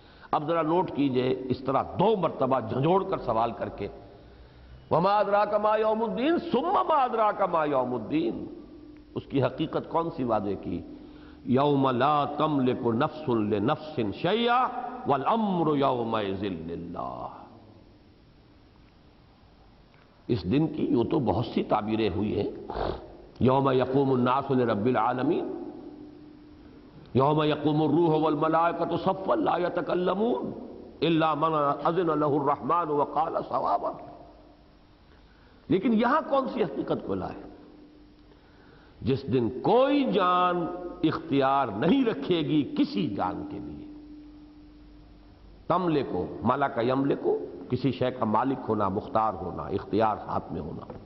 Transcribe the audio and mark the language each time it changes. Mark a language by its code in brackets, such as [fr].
[ur] اب ذرا نوٹ کیجئے، اس طرح 2 مرتبہ جھنجھوڑ کر سوال کر کے، [ar] وما ادراک ما یوم الدین [ur] ثم ما ادراک ما یوم الدین، اس کی حقیقت کون سی واضح کی؟ [ar] یوم لا تملک نفس لنفس شیئا والامر یومئذ للہ. [ur] اس دن کی یوں تو بہت سی تعبیریں ہوئی ہیں. [ar] یوم یقوم الناس لرب العالمین، یوم یقوم الروح والملائکۃ صفا لا یتکلمون الا من اذن له الرحمن وقال صوابا. [ur] لیکن یہاں کون سی حقیقت کو لائے؟ جس دن کوئی جان اختیار نہیں رکھے گی کسی جان کے لیے. تملکو، ملک یملکو، کسی شے کا مالک ہونا، مختار ہونا، اختیار ہاتھ میں ہونا.